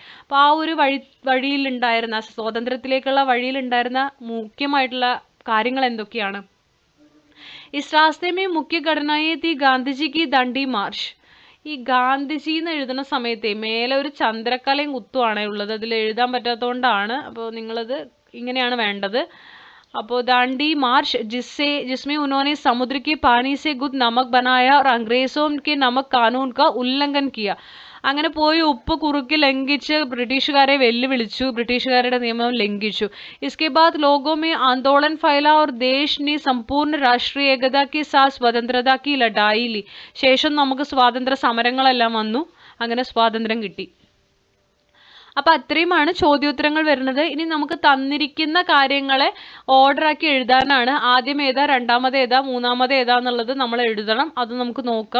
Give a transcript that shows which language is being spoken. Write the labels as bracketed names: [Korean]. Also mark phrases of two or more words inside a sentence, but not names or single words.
[Malayalam] അപ്പോൾ ആ ഒരു വഴിയിലുണ്ടായിരുന്ന, സ്വാതന്ത്ര്യത്തിലേക്കുള്ള വഴിയിലുണ്ടായിരുന്ന മുഖ്യമായിട്ടുള്ള കാര്യങ്ങൾ എന്തൊക്കെയാണ്? [Hindi] इस रास्ते में मुख्य घटनाएं थीं गांधीजी की दांडी मार्च. [Malayalam] ഈ ഗാന്ധിജി എന്ന് എഴുതുന്ന സമയത്തെ മേലെ ഒരു ചന്ദ്രക്കലയും കുത്തുവാണ് ഉള്ളത്. അതിൽ എഴുതാൻ പറ്റാത്തതുകൊണ്ടാണ്. അപ്പോൾ നിങ്ങളത് ഇങ്ങനെയാണ് വേണ്ടത്. [Hindi] അപ്പോൾ दांडी मार्च जिसमें उन्होंने समुद्र के पानी से गुद नमक बनाया और अंग्रेजों के नमक कानून का उल्लंघन किया. [Malayalam] അങ്ങനെ പോയി ഉപ്പ് കുറുക്കി ലംഘിച്ച് ബ്രിട്ടീഷുകാരെ വെല്ലുവിളിച്ചു, ബ്രിട്ടീഷുകാരുടെ നിയമം ലംഘിച്ചു. [Hindi] इसके बाद लोगों में आंदोलन फैला और देश ने संपूर्ण राष्ट्रीय एकता के साथ स्वतंत्रता की लड़ाई ली. [Malayalam] ശേഷം നമുക്ക് സ്വാതന്ത്ര്യ സമരങ്ങളെല്ലാം വന്നു, അങ്ങനെ സ്വാതന്ത്ര്യം കിട്ടി. അപ്പോൾ അത്രയുമാണ് ചോദ്യോത്തരങ്ങൾ വരുന്നത്. ഇനി നമുക്ക് തന്നിരിക്കുന്ന കാര്യങ്ങളെ ഓർഡറാക്കി എഴുതാനാണ്. ആദ്യം ഏതാ, രണ്ടാമത് ഏതാ, മൂന്നാമത് ഏതാ എന്നുള്ളത് നമ്മൾ എഴുതണം. അത് നമുക്ക് നോക്കാം.